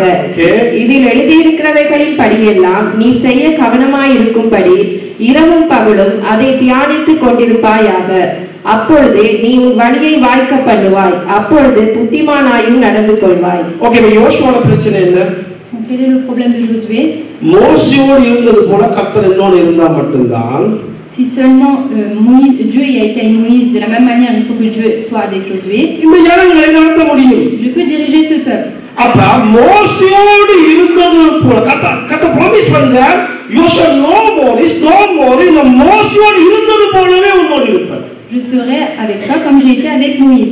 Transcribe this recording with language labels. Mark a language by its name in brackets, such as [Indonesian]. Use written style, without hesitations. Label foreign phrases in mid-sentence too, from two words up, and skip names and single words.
[Tamil] இதில் எழுதியிருக்கிறவைகளின் படியெல்லாம் நீ செய்ய கவனமாயிருக்கும்படி இரவும் பகலும் அதை தியானித்துக் கொண்டிருப்பாயாக. அப்பொழுதே நீ உன் வழியை வாய்க்க பண்ணுவாய், அப்பொழுது புத்திமானாயும் நடந்து கொள்வாய். ஓகே, யோசுவாவோட பிரச்சனை என்ன? [French] Quel est le problème de Josué? [Tamil] மோசேயோடு இருந்தது போல கர்த்தர் என்னோடு இருந்தா மட்டும்தான். [French] Si seulement Dieu a été avec Moïse, de la même manière, il faut que Dieu soit avec Josué. Je peux diriger ce peuple. Je serai avec toi comme j'ai été avec Moïse.